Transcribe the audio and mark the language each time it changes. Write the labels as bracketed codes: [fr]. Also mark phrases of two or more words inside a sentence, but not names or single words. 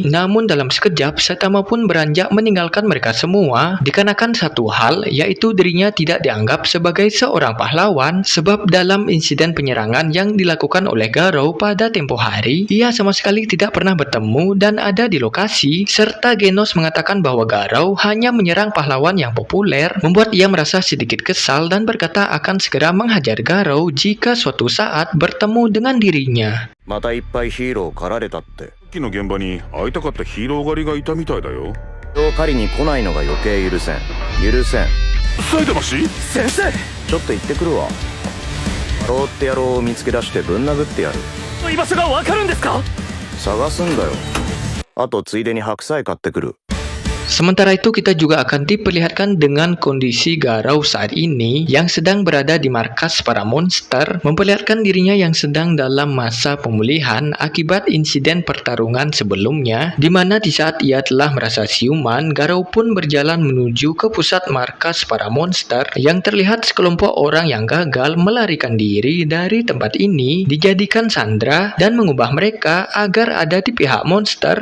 [id] Namun dalam sekejap Saitama pun beranjak meninggalkan mereka semua dikarenakan satu hal, yaitu dirinya tidak dianggap sebagai seorang pahlawan, sebab dalam insiden penyerangan yang dilakukan oleh Garou pada tempo hari, ia sama sekali tidak pernah bertemu dan ada di lokasi, serta Genos mengatakan bahwa Garou hanya menyerang pahlawan yang populer, membuat ia merasa sedikit kesal dan berkata akan segera menghajar Garou jika suatu saat bertemu dengan dirinya. [ja] またいっぱいヒーロー狩られたって。さっきの現場に会いたかったヒーロー狩りがいたみたいだよ。人を狩りに来ないのが余計許せん。許せん。埼玉市？先生。ちょっと行ってくるわ。画廊って野郎を見つけ出してぶん殴ってやる。居場所がわかるんですか？探すんだよ。あとついでに白菜買ってくる。 [id] Sementara itu kita juga akan diperlihatkan dengan kondisi Garou saat ini yang sedang berada di markas para monster, memperlihatkan dirinya yang sedang dalam masa pemulihan akibat insiden pertarungan sebelumnya, di mana di saat ia telah merasa siuman, Garou pun berjalan menuju ke pusat markas para monster yang terlihat sekelompok orang yang gagal melarikan diri dari tempat ini dijadikan sandera dan mengubah mereka agar ada di pihak monster.